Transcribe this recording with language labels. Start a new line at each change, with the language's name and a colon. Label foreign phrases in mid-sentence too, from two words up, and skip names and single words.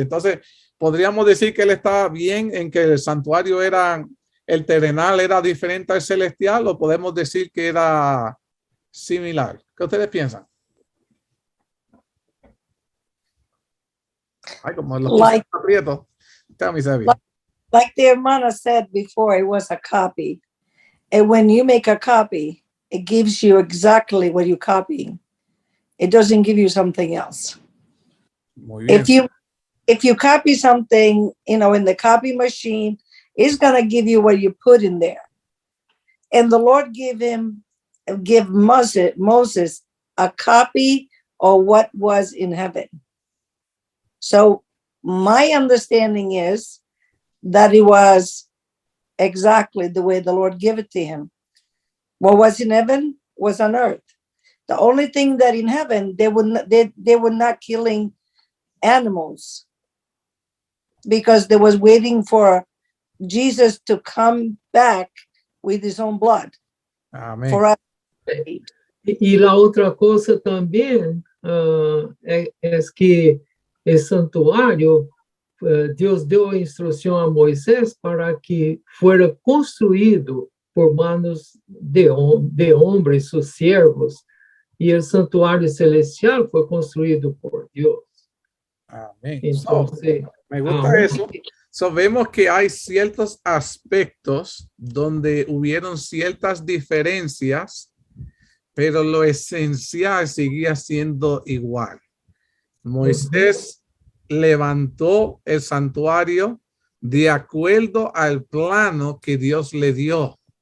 Spanish: Entonces, podríamos decir que él estaba bien en que el santuario el terrenal era diferente al celestial, o podemos decir que era similar. ¿Qué ustedes piensan? Ay, como los aprietos.
English: Tell me, Xavier. Like the hermana said before, it was a copy. And when you make a copy, it gives you exactly what you're copying. It doesn't give you something else.
Spanish: Muy bien.
English: If you copy something, in the copy machine, it's going to give you what you put in there. And the Lord give Moses a copy of what was in heaven. So my understanding is that it was exactly the way the Lord gave it to him. What was in heaven was on earth. The only thing that in heaven, they were not killing animals, because they was waiting for Jesus to come back with his own blood.
Spanish: Amén.
English: For us.
Portuguese: E a outra coisa também é que o santuário, Deus deu a instrução a Moisés para que fuera construído por manos de homens,
Spanish: sus siervos,
Portuguese: e o santuário celestial foi construído por Deus.
Spanish: Amén. Entonces, Me gusta eso. So, vemos que hay ciertos aspectos donde hubieron ciertas diferencias, pero lo esencial seguía siendo igual. Moisés levantó el santuario de acuerdo al plano que Dios le dio.